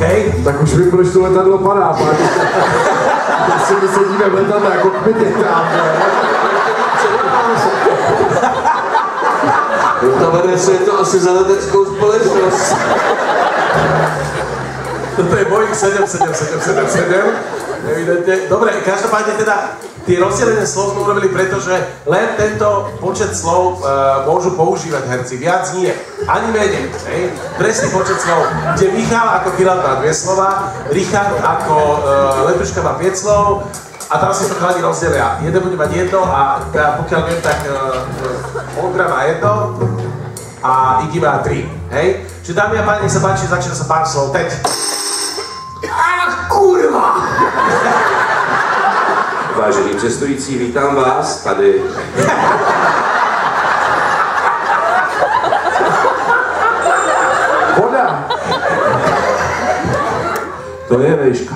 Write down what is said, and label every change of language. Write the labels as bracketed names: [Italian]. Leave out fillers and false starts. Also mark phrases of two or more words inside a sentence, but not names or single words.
[Czech] Tak už vím, proč to letadlo padá, pak. Když si my sedíme v letadle a kokpit je tam, Vede se to asi za leteckou společnost. Toto je Boeing 777, [Slovak] evidentne. Dobre, každopádne teda tie rozdelenie slov sme urobili preto, že len tento počet slov môžu používať herci, viac nie, ani menej, hej? Presný počet slov, kde Michal ako pilot má 2 slova, Richard ako letuška má 5 slov, a teraz si to chalani rozdelia. Jeden bude mať 1 a pokiaľ viem, tak Olga má 1 a Iggy má 3, hej? Čiže dámy a páni, nech sa páči, začína sa pár slov, teď. Kurva! [Czech] Vážení cestující, vítám vás tady. voda. To je vejška.